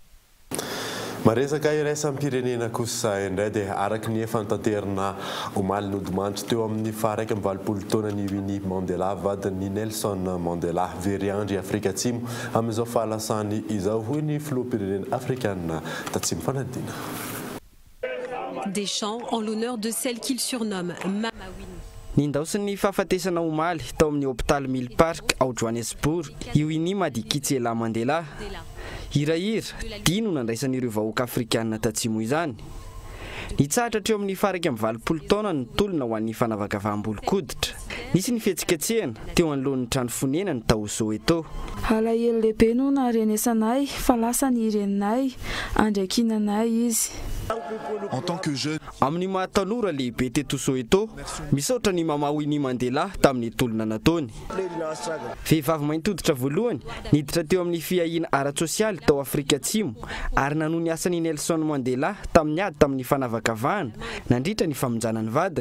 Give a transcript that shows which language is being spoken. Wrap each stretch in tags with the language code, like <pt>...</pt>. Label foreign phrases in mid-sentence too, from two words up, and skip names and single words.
<mg>Maresaka iraisam-pirenena kosa indray dia araky ny efa nitanterana omaly nodimandry teo amin'ny 120 taona ny Winnie Mandela vadin'ny Nelson Mandela very andry Afrika Atsimo amin'izao fahalasany izao hoy ny filoham-pirenena afrikanina tatsimo fanadina.</mg> <fr>Des chants en l'honneur de celle qu'il surnomme Mama Winnie.</fr> <mg>Nindaosiny fahafatesana omaly tao amin'ny hôpitaly Mill Park ao Johannesburg io Winnie Madikizela Mandela. Hirahira dia no nandraisan'ireo vahoaka afrikanina tatsimo izany. Nitsahatra hatreo amin'ny 120 taona ny tolona ho an'ny fanavakavahambolon-koditra. Nisy ny fihetsiketsehana teo anoloan'ny trano fonena ny tao Soweto. Alahelo lehibe no narenesanay fa lasa ny ireninay andraikinanay izy.</mg> <fr>En tant que jeune,</fr> <mg>amin'ny mahatanora lehibe teto Soweto, misaotra ny Mama Winnie Mandela tamin'ny tolona nataony. Vehivavy mainty hoditra voalohany niditra teo amin'ny fiahiana ara-tsosialy tao Afrika Atsimo ary nanohy ny asan'i Nelson Mandela tamin'ny ady tamin'ny fanavakavahana nandritra ny famonjana ny vadiny.</mg>